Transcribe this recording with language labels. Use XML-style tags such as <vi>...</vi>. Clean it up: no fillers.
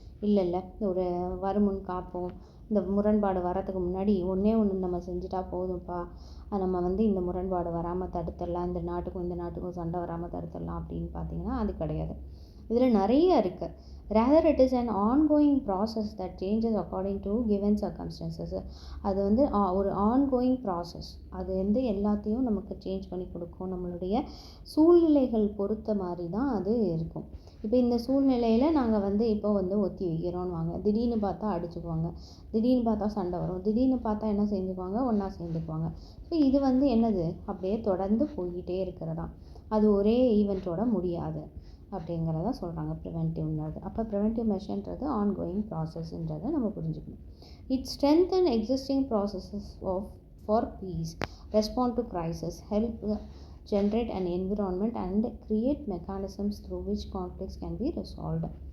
<ta>இல்லை, ஒரு வருமுன் காப்போம், இந்த முரண்பாடு வரத்துக்கு முன்னாடி ஒன்றே நம்ம செஞ்சுட்டா போதும்ப்பா, நம்ம வந்து இந்த முரண்பாடு வராமல் தடுத்துடலாம், இந்த நாட்டுக்கும் சண்டை வராமல் தடுத்துடலாம் அப்படின்னு பார்த்தீங்கன்னா அது கிடையாது. இதில் நிறைய இருக்குது.</ta> <en>rather it is an ongoing process that changes according to given circumstances.</en> <ta>அது வந்து ஒரு ஆன்கோயிங் ப்ராசஸ், அது வந்து எல்லாத்தையும் நமக்கு சேஞ்ச் பண்ணி கொடுக்கும், நம்மளுடைய சூழ்நிலைகள் பொறுத்த மாதிரி தான் அது இருக்கும். இப்போ இந்த சூழ்நிலையில் நாங்கள் வந்து இப்போ வந்து ஒத்தி வைக்கிறோன்னு வாங்க, திடீர்னு பார்த்தா அடிச்சுக்குவாங்க, திடீர்னு பார்த்தா சண்டை வரும், திடீர்னு பார்த்தா என்ன செஞ்சுக்குவாங்க, ஒன்றா சேர்ந்துக்குவாங்க. ஸோ இது வந்து என்னது, அப்படியே தொடர்ந்து போய்கிட்டே இருக்கிறதா, அது ஒரே ஈவெண்ட்டோட முடியாது அப்படிங்கிறத சொல்கிறாங்க ப்ரிவென்டிவ்ன்றது. அப்போ ப்ரிவென்டிவ் மெஷர்ன்றது ஆன்கோயிங் ப்ராசஸ்ன்றதை நம்ம புரிஞ்சுக்கணும்.</ta> <en>It strengthen existing processes for peace, respond to crisis, help generate an environment and create mechanisms through which conflicts can be resolved.</en>